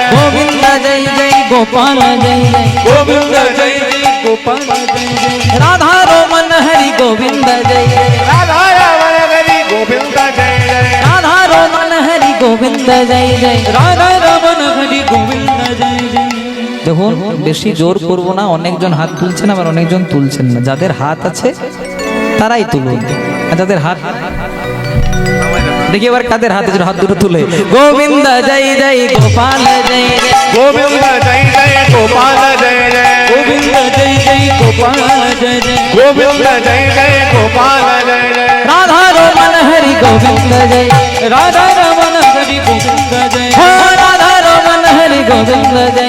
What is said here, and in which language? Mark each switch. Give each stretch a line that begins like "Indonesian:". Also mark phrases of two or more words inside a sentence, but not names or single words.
Hindi: गोविंद जय जय गोपाल जय जय, गोविंद जय जय गोपाल जय जय, राधा रमन हरि गोविंद जय जय, राधा रमन हरि गोविंद जय जय, राधा रमन हरि गोविंद जय जय। राधा रमन हरि गोविंद जय जय।
Bangla: দেখুন বেশি জোর করব না, অনেকজন হাত তুলছেন আবার অনেকজন তুলছেন না। যাদের হাত আছে তারাই তুলুন, আর যাদের হাত দেখি এবার কাদের হাতে হাত দুটো তুলে। গোবিন্দ জয় জয় গোপাল জয় জয়,
Hindi: गोविंद जय जय गोपाल जय जय, गोविंद जय जय गोपाल जय जय, गोविंद जय जय गोपाल जय जय, राधा रमन हरि गोविंद जय, राधा रमन हरि गोविंद जय, हो राधा रमन हरि गोविंद जय।